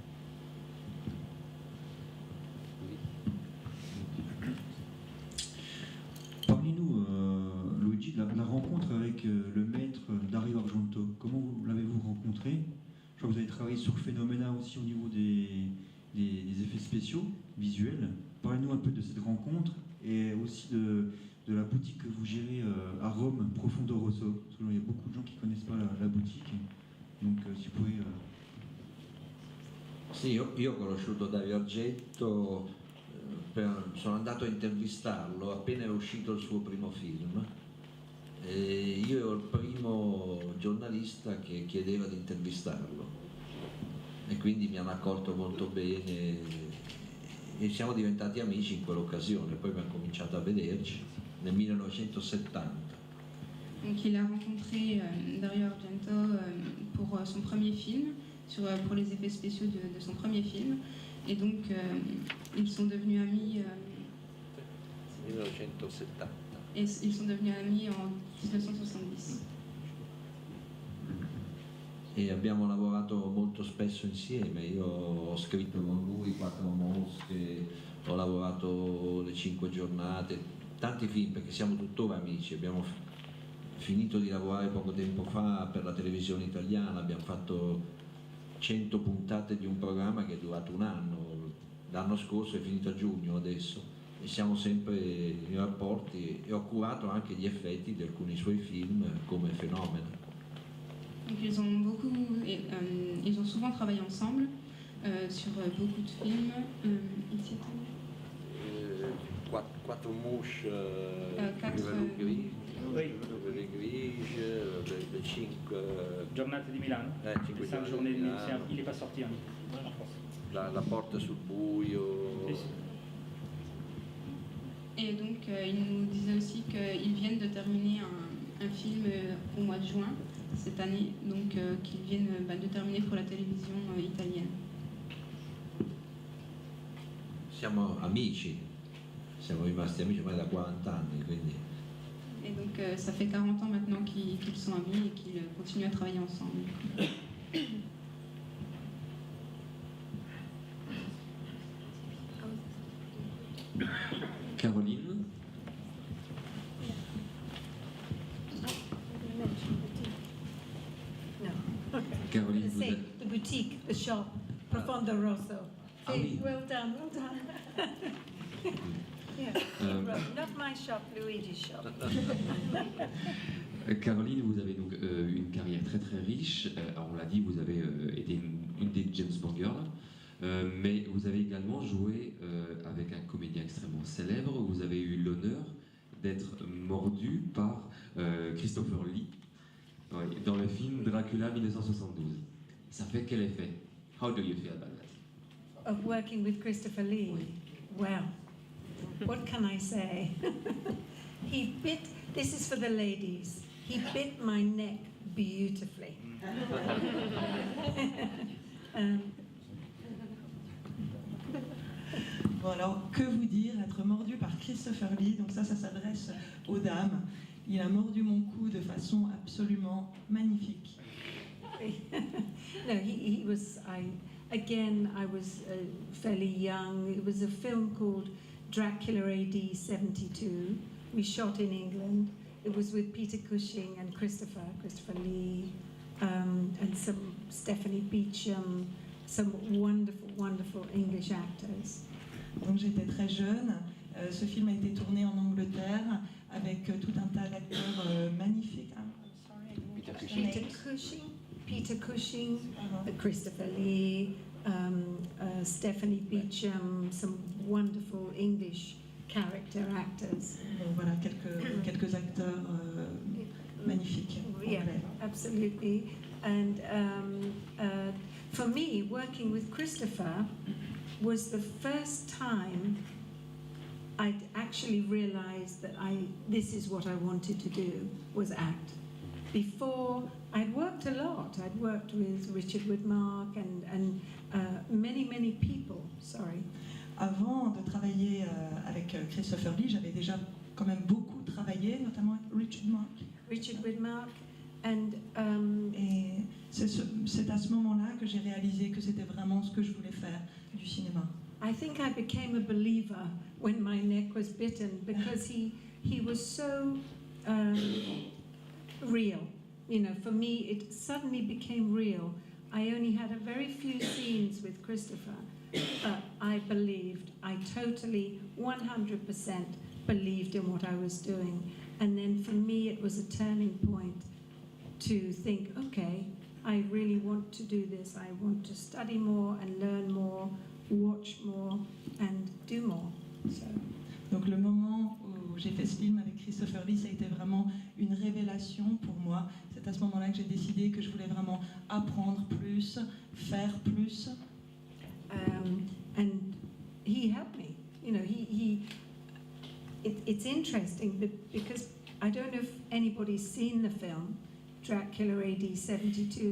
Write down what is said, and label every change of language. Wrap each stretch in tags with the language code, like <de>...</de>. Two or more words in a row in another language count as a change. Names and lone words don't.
<fr>Parlez-nous, Luigi, de la rencontre avec le maître Dario Argento. Comment l'avez-vous rencontré? Je crois que vous avez travaillé sur Phénoména aussi au niveau des effets spéciaux, visuels. Parlez-nous un peu de cette rencontre et aussi de la boutique que vous gérez à Rome, Profondo Rosso. Parce qu'il y a beaucoup de gens qui ne connaissent pas la boutique. Donc si vous pouvez...</fr> <it>Sì, io ho conosciuto Dario Argento, sono andato a intervistarlo appena era uscito il suo primo film. E io ero il primo giornalista che chiedeva di intervistarlo e quindi mi hanno accolto molto bene e siamo diventati amici in quell'occasione, poi abbiamo cominciato a vederci nel 1970.</it> <fr>Donc il a rencontré Dario Argento pour son premier film, pour les effets spéciaux de son premier film, et donc ils sont devenus amis. 1970. Et ils sont devenus amis en 1970.</fr> <it>E abbiamo lavorato molto spesso insieme, io ho scritto con lui 4 mosche, ho lavorato le 5 giornate, tanti film perché siamo tuttora amici, abbiamo finito di lavorare poco tempo fa per la televisione italiana, abbiamo fatto 100 puntate di un programma che è durato un anno, l'anno scorso è finito a giugno adesso. E siamo sempre in rapporti e ho curato anche gli effetti di alcuni suoi film come Phénoména.</it> <fr>Donc ils ont souvent travaillé ensemble sur beaucoup de films.</fr> <it>Quattro mouches, le grigie, le 5 Giornate di Milano. 5 5 giorni di Milano.</it> <fr>Il n'est pas sorti en France.</fr> <it>La porta sul buio. Sì, sì.</it> <fr>Et donc il nous disait aussi qu'ils viennent de terminer un film au mois de juin cette année, donc qu'ils viennent de terminer pour la télévision italienne.</fr> <it>Siamo amici, siamo rimasti amici ormai da 40 anni, quindi.</it> <fr>Et donc ça fait 40 ans maintenant qu'ils sont amis et qu'ils continuent à travailler ensemble. Caroline. Caroline, vous êtes...</fr> <en>The boutique, the shop, Profondo Rosso.</en> <fr>Ah oui.</fr> <en>Well done, well done. Yeah, not my shop, Luigi's shop.</en> <fr>Caroline, vous avez donc une carrière très très riche. Alors on l'a dit, vous avez été une des James Bond girls. Mais vous avez également joué avec un comédien extrêmement célèbre. Vous avez eu l'honneur d'être mordu par Christopher Lee dans le film Dracula 1972. Ça fait quel effet?</fr> <en>How do you feel about that? Of working with Christopher Lee.</en> <fr>Oui.</fr> <en>Well, what can I say? He bit, this is for the ladies, he bit my neck beautifully.</en> <fr>Bon alors, que vous dire, être mordu par Christopher Lee, donc ça s'adresse aux dames. Il a mordu mon cou de façon absolument magnifique.</fr> <en>No, he was, I was fairly young. It was a film called Dracula AD 72. We shot in England. It was with Peter Cushing and Christopher Lee, and some Stephanie Beecham, some wonderful, wonderful English actors.</en> <fr>Donc j'étais très jeune. Ce film a été tourné en Angleterre avec tout un tas d'acteurs magnifiques. Peter Cushing.</fr> <en>Peter Cushing, Christopher Lee, Stephanie Beecham, some wonderful English character actors.</en> <fr>Donc voilà, quelques acteurs magnifiques.</fr> <en>Yeah, absolutely. And for me, working with Christopher was the first time I'd actually realized that this is what I wanted to do, was act. Before, I'd worked a lot. I'd worked with Richard Widmark and many, many people, sorry.</en> <fr>Avant de travailler avec Christopher Lee, j'avais déjà quand même beaucoup travaillé, notamment avec Richard Widmark. And, et c'est à ce moment-là que j'ai réalisé que c'était vraiment ce que je voulais faire, du cinéma.</fr> <en>I think I became a believer when my neck was bitten because he was so real. You know, for me, it suddenly became real. I only had a very few scenes with Christopher, but I believed. I totally, 100% believed in what I was doing. And then for me, it was a turning point to think, okay, I really want to do this. I want to study more and learn more, watch more and do more. So.</en> <fr>Donc le moment où j'ai fait ce film avec Christopher Lee, ça a été vraiment une révélation pour moi. C'est à ce moment-là que j'ai décidé que je voulais vraiment apprendre plus, faire plus.</fr> <en>And he helped me. You know, it's interesting because I don't know if anybody's seen the film Dracula AD 72.</en>